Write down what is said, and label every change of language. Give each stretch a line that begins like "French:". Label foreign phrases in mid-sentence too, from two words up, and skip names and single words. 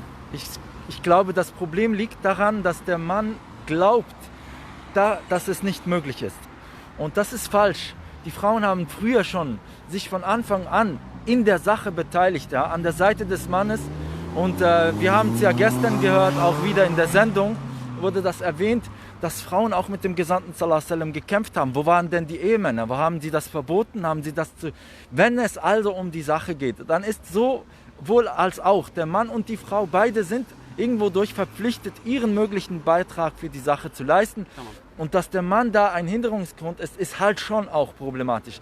German: Ich glaube, das Problem liegt daran, dass der Mann glaubt, dass es nicht möglich ist. Und das ist falsch. Die Frauen haben früher schon sich von Anfang an in der Sache beteiligt, ja, an der Seite des Mannes. Und wir haben es ja gestern gehört, auch wieder in der Sendung wurde das erwähnt, dass Frauen auch mit dem Gesandten
Arabic: صلى الله عليه وسلم
German: gekämpft haben. Wo waren denn die Ehemänner? Wo haben sie das verboten? Wenn es also um die Sache geht, dann ist sowohl als auch der Mann und die Frau, beide sind irgendwo durch verpflichtet, ihren möglichen Beitrag für die Sache zu leisten. Und dass der Mann da ein Hinderungsgrund ist halt schon auch problematisch.